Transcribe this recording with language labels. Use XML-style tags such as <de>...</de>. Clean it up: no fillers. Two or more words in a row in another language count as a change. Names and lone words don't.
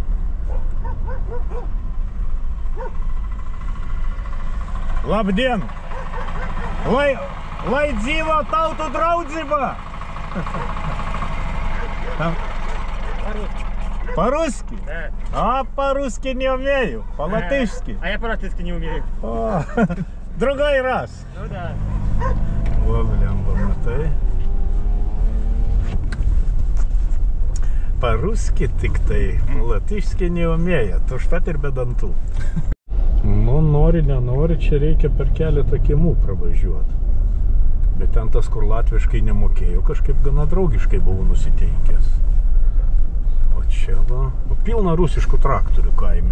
<lv>Labdien! Lai dzīvo tautų draudzība!</lv> <ru>По-русски? Да. А по-русски не умею, по-латышски. А я по-латышски не умею. О, другой раз. Ну да. Во, блямба, матай. По-русски</ru> <lt>tik tai, latiški neumėja, to štat ir be dantų. Nu, nori, nenori, čia reikia per keletą kiemų pravažiuoti. Bet ten tas, kur latviškai nemokėjau, kažkaip gana draugiškai buvau nusiteikęs. O čia va, pilna rusiškų traktorių kaime.</lt>